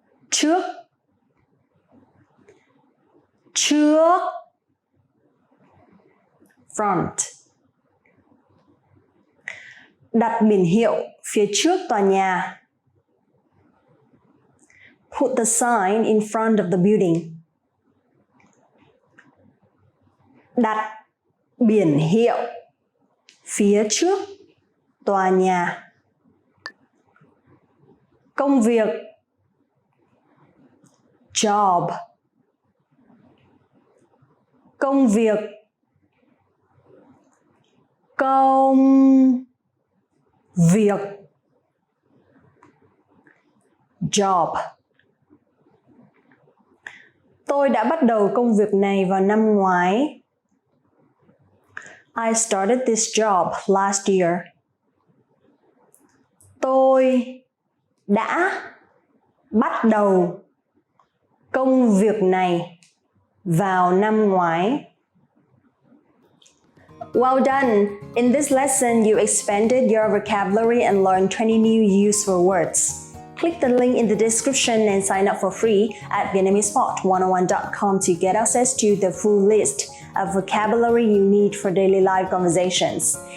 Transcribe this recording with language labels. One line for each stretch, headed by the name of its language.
Vietnamese: Trước, trước, front. Đặt biển hiệu phía trước tòa nhà.
English: Put the sign in front of the building.
Vietnamese: Đặt biển hiệu phía trước tòa nhà. Công việc, job. Công việc, công việc, job. Tôi đã bắt đầu công việc này vào năm ngoái.
English: I started this job last year.
Vietnamese: Tôi đã bắt đầu công việc này vào năm ngoái.
English: Well done! In this lesson, you expanded your vocabulary and learned 20 new useful words. Click the link in the description and sign up for free at VietnamesePod101.com to get access to the full list of vocabulary you need for daily life conversations.